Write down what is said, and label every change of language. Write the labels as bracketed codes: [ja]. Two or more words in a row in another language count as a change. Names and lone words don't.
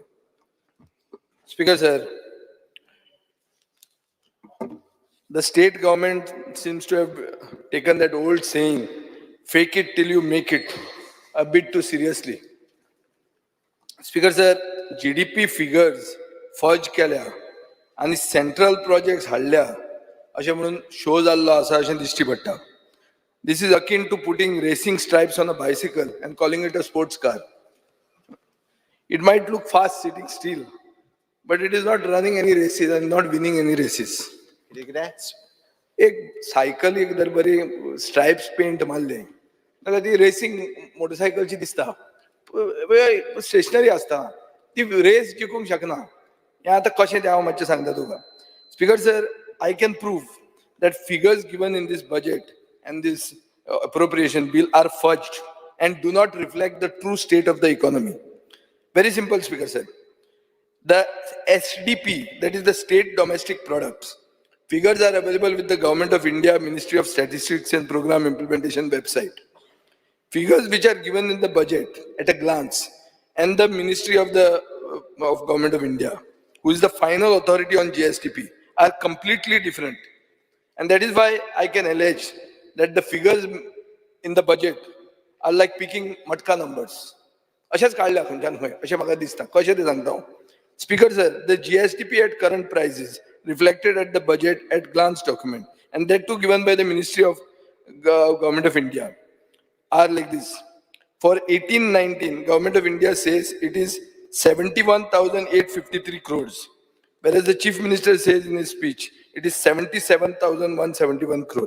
[en] Speaker sir, the state government seems to have taken that old saying, fake it till you make it, a bit too seriously. Speaker sir, GDP figures fudge [kok] केल्या आणि [en] central projects [kok] हाडल्या अशें म्हणून शो जाल्लो आसा अशें दिश्टी पडटा. [en] This is akin to putting racing stripes on a bicycle and calling it a sports car. It might look fast sitting still, but it is not running any races and not winning any races. [kok] एक सायकल एक जर बरी स्ट्राइप्स पेंट मारले जाल्यार ती रेसिंग मोटरसायकलची दिसता, स्टेशनरी असता, ती रेस जिखूंक शकना. हें आतां कशें तें हांव मातशें सांगता तुका. [en] Speaker sir, I can prove that figures given in this budget and this appropriation bill are fudged and do not reflect the true state of the economy. Very simple, Speaker sir. The SDP, that is the state domestic products, figures are available with the Government of India, Ministry of Statistics and Program Implementation website. Figures which are given in the budget at a glance and the Ministry of Government of India, who is the final authority on GSTP, are completely different. And that is why I can allege that the figures in the budget are like picking matka numbers. [kok] अशेंच काडल्या खंयच्यान खंय अशें म्हाका दिसता. कशें तें सांगता हांव. [en] Speaker sir, the GSTP at current prices reflected at the budget at glance document, and that too given by the Ministry of Government of India, are like this. For 18-19, Government of India says it is 71,853 crores, whereas the Chief Minister says in his speech it is 77,171 crore.